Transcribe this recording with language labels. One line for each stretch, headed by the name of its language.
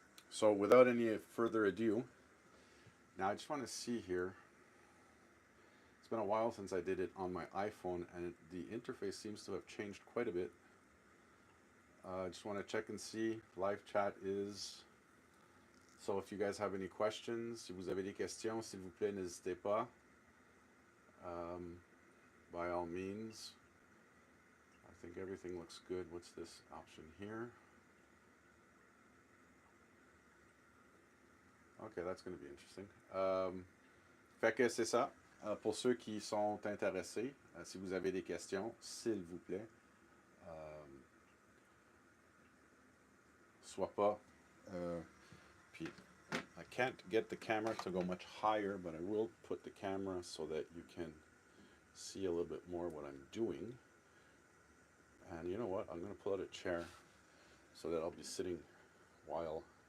English: So without any further ado, now I just want to see here. It's been a while since I did it on my iPhone, and the interface seems to have changed quite a bit. I just want to check and see. Live chat is. So if you guys have any questions,
French: si vous avez des questions, s'il vous plaît, n'hésitez pas.
English: By all means. I think everything looks good. What's this option here? Okay, that's going to be interesting.
French: Fait que c'est ça. Pour ceux qui sont intéressés, si vous avez des questions, s'il vous plaît, soit pas.
English: Puis I can't get the camera to go much higher, but I will put the camera so that you can see a little bit more what I'm doing. And you know what? I'm going to pull out a chair so that I'll be sitting while.